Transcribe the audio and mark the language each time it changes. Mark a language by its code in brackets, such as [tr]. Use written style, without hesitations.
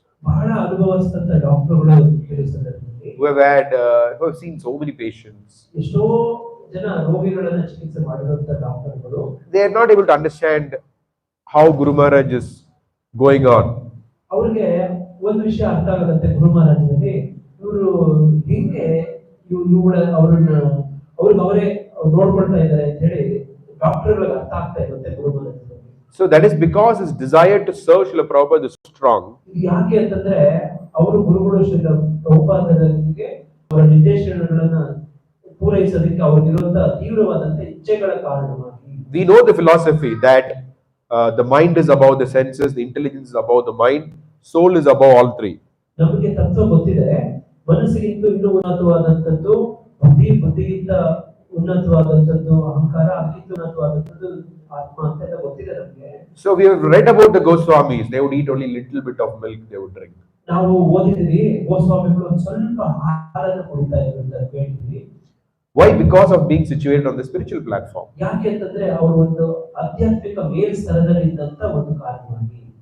[kn] ಬಹಳ ಅನುಭವಸ್ಥಂತ ಡಾಕ್ಟರ್ಗಳು ಕೆಲವು ಸಂದರ್ಭದಲ್ಲಿ [en] who have seen so many patients, [kn] ಎಷ್ಟೋ ಜನ ರೋಗಿಗಳನ್ನ ಚಿಕಿತ್ಸೆ ಮಾಡಿರುವಂತ ಡಾಕ್ಟರ್ಗಳು, [en] they are not able to understand how Guru Maharaj is going on. [kn] ಅವ್ರಿಗೆ ಒಂದು ವಿಷಯ ಅರ್ಥ ಆಗದಂತೆ ಗುರು ಮಹಾರಾಜನಲ್ಲಿ ಇವರು ಹಿಂಗೆ ಅವ್ರಿಗೆ ಅವರೇ ನೋಡ್ಕೊಳ್ತಾ ಇದ್ದಾರೆ ಅಂತ ಹೇಳಿ ಡಾಕ್ಟರ್ಗಳಿಗೆ ಅರ್ಥ ಆಗ್ತಾ ಇರುತ್ತೆ ಗುರು ಮಹಾರಾಜನಲ್ಲಿ. [en] So that is because his desire to serve Srila Prabhupada is strong. [kn] ಯಾಕೆ ಅಂತಂದ್ರೆ ಅವರು ಗುರುಗಳು ಶ್ರೀಲ ಪ್ರಭುಪಾದರಿಗೆ ಅವರ ನಿರ್ದೇಶನಗಳನ್ನ ಪೂರೈಸೋದಕ್ಕೆ ಅವ್ರಿಗಿರುವಂತಹ ತೀವ್ರವಾದಂತ ಇಚ್ಛೆಗಳ ಕಾರಣವಾಗಿ. [en] We know the philosophy that the mind is above the senses, the intelligence is above the mind, soul is above all three. [kn] ನಮಗೆ ತತ್ವ ಗೊತ್ತಿದೆ, ಮನಸ್ಸಿಗಿಂತ ಇನ್ನೂ ಉನ್ನತವಾದಂತದ್ದು ಬುದ್ಧಿಗಿಂತ ಉನ್ನತವಾದಂತದ್ದು ಅಹಂಕಾರ, ಅದಕ್ಕಿಂತ ಉನ್ನತವಾದಂತದ್ದು ಆತ್ಮ ಅಂತ ಎಲ್ಲ ಗೊತ್ತಿದೆ ನಮ್ಗೆ. [en] So we have read about the Goswamis. They would eat only little bit of milk. They would drink. [kn] ನಾವು ಓದಿದ್ವಿ ಗೋಸ್ವಾಮಿಗಳು ಒಂದು ಸ್ವಲ್ಪ ಆಹಾರನ ಕುಡಿತಾ ಇದ್ರು ಅಂತ ಕೇಳಿದ್ವಿ. [en] Why? Because of being situated on the spiritual platform. [kn] ಯಾಕೆ ಅಂತಂದ್ರೆ ಅವರು ಒಂದು ಆಧ್ಯಾತ್ಮಿಕ ಮೇಲ್ಸ್ತರದಲ್ಲಿ ಇದ್ದಂತ ಒಂದು ಕಾರಣವಾಗಿ.